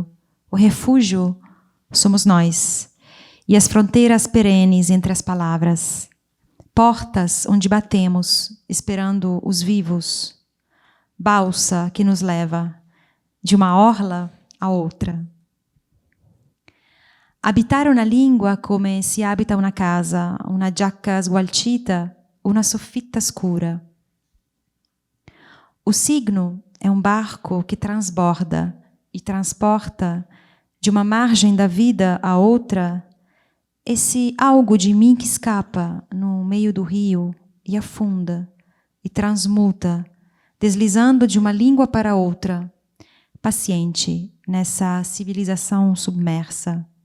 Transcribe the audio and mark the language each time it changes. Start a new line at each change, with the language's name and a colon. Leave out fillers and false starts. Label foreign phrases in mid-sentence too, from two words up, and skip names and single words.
Portuguese: O refúgio somos nós. E as fronteiras perenes entre as palavras. Portas onde batemos, esperando os vivos. Balsa que nos leva de uma orla a outra.
Italian: Habitar una lingua come si abita una casa, una giacca sgualcita, una soffitta scura.
Portuguese: O signo é um barco que transborda e transporta de uma margem da vida a outra esse algo de mim que escapa no meio do rio e afunda e transmuta, deslizando de uma língua para outra, paciente nessa civilização submersa.